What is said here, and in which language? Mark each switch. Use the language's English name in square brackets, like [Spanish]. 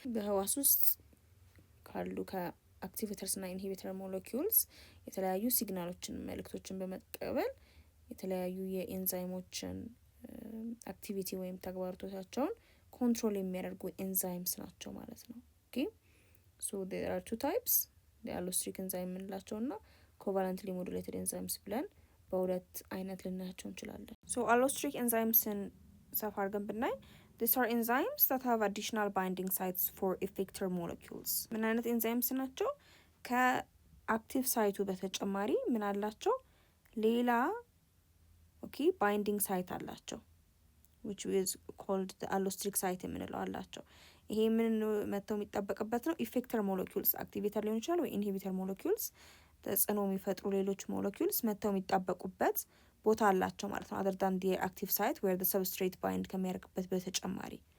[Amharic] በህዋስ ውስጥ ካሉ ከአክቲቬተርስ እና ኢንሂቢተር ሞለኪውልስ የተለያዩ ሲግናሎችን መልእክቶችን በመቀበል የተለያዩ የኤንዛይሞችን አክቲቪቲ ወይም ተግባራቶቻቸውን ኮንትሮል የሚያደርጉ ኤንዛይምስ ናቸው ማለት ነው። ኦኬ ሶ [English] there are two types [Amharic] የአሎስትሪክ ኤንዛይም የምንላቸው እና ኮቫለንትሊ ሞዱሌትድ ኤንዛይምስ ብለን በሁለት አይነት ልናያቸው እንችላለን። ሶ አሎስትሪክ ኤንዛይምስን ሰፋ አድርገን ብናይ [English] these are enzymes that have additional binding sites for effector molecules። [Amharic] ምን አይነት ኤንዛይምስ ናቸው? ከአክቲቭ ሳይቱ በተጨማሪ ምን አላቸው? ሌላ ባይንዲንግ ሳይት አላቸው [English] which is called the allostric site [Amharic] የምንለው አላቸው። ይሄ ምን መተው የሚጠበቅበት ነው? ኢፌክተር ሞለኪውልስ አክቲቬተር ሊሆን ይችላል ወይ ኢንሂቢተር ሞለኪውልስ ተጽዕኖ የሚፈጥሩ ሌሎች ሞለኪውልስ መተው የሚጣበቁበት ቦታ አላቸው ማለት ነው። [English] other than the active site where the substrate bind [Amharic] ከሚያደርግበት በተጨማሪ